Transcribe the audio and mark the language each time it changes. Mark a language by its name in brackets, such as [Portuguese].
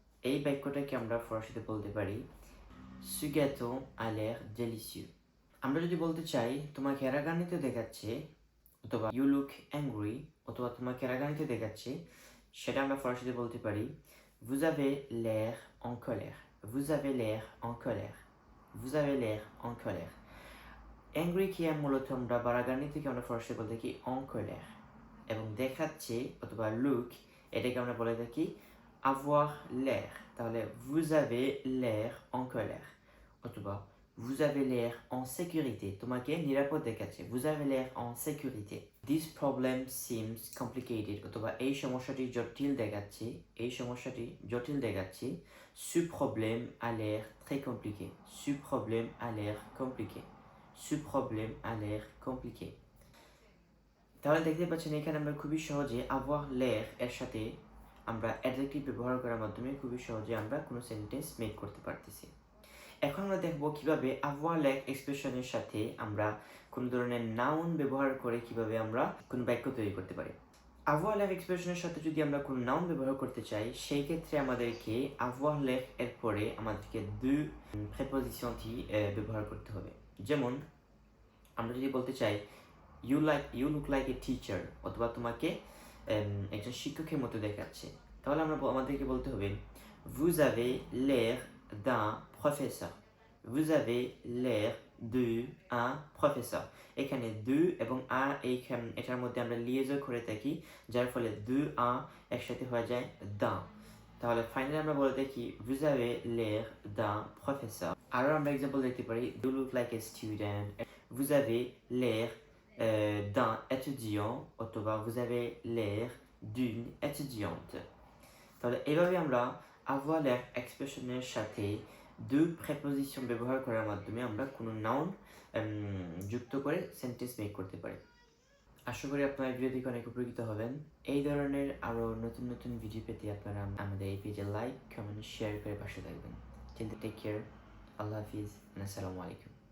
[Bangla] এই বাক্যটাকে আমরা ফরাসিতে বলতে পারি [French] ce gâteau a l'air délicieux। [Bangla] আমরা যদি বলতে চাই তোমাকে রাগান্বিত দেখাচ্ছে অথবা [English] you look angry [Bangla] অথবা তোমাকে রাগান্বিত দেখাচ্ছে, সেটা আমরা ফরাসিতে বলতে পারি [French] vous avez l'air en colère। vous avez l'air en colère। vous avez l'air en colère। [Bangla] angry কে মূলত আমরা বা রাগান্বিতকে আমরা ফরাসিতে বলতে থাকি [French] en colère, [Bangla] এবং দেখাচ্ছে অথবা look এটাকে আমরা বলে থাকি avoir l'air। [French] তাহলে vous avez l'air en colère অথবা vous avez l'air en sécurité, [Bangla] তোমাকে নিরাপদ দেখাচ্ছে [French] vous avez l'air en sécurité। [English] this problem seems complicated [Bangla] অথবা এই সমস্যাটি জটিল দেখাচ্ছে, এই সমস্যাটি জটিল দেখাচ্ছে [French] ce problème a l'air très compliqué। ce problème a l'air compliqué। ce problème a l'air compliqué। [Bangla] তাহলে দেখতে পাচ্ছেন এখানে আমরা খুবই সহজে avoir l'air এর সাথে আমরা অ্যাডজেক্টিভ ব্যবহার করার মাধ্যমে খুবই সহজে আমরা কোনো সেন্টেন্স মেক করতে পারতেছি। এখন আমরা দেখব কিভাবে avoir l'air এক্সপ্রেশনের সাথে আমরা কোনো ধরনের নাউন ব্যবহার করে কিভাবে আমরা কোনো বাক্য তৈরি করতে পারি। avoir l'air এক্সপ্রেশনের সাথে যদি আমরা কোনো নাউন ব্যবহার করতে চাই সেই ক্ষেত্রে আমাদেরকে avoir l'air এর পরে আমাদেরকে দুই প্রিপোজিশনটি ব্যবহার করতে হবে। যেমন আমরা যদি বলতে চাই [English] you look like a teacher [Bangla] অথবা তোমাকে একজন শিক্ষকের মতো দেখাচ্ছে, তাহলে আমাদেরকে বলতে হবে [French] vous avez l'air d'un professeur. Vous avez l'air d'un professeur. [Bangla] এখানে de এবং a এটার মধ্যে আমরা লিয়েজও করে থাকি, যার ফলে de a একসাথে হয়ে যায় d'un। তাহলে ফাইনালি আমরা বলে থাকি [French] vous avez l'air d'un professeur। [Bangla] আরও আমরা এক্সাম্পল দেখতে পারি [English] you look like a student, [French] vous avez l'air d'un étudiant অথবা vous avez l'air d'une étudiante। [Bangla] তাহলে এইভাবে আমরা avoir l'air এক্সপ্রেশনের সাথে দুই প্রেপোজিশন ব্যবহার করার মাধ্যমে আমরা কোনো নাউন যুক্ত করে সেন্টেন্স মেক করতে পারি। আশা করি আপনারা ভিডিও দেখে অনেক উপকৃত হবেন। এই ধরনের আরও নতুন নতুন ভিডিও পেতে আপনারা আমাদের এই পেজে লাইক, কমেন্ট, শেয়ার করে পাশে থাকবেন। টিল টেক কেয়ার, আল্লাহ হাফিজ, আসসালামু আলাইকুম।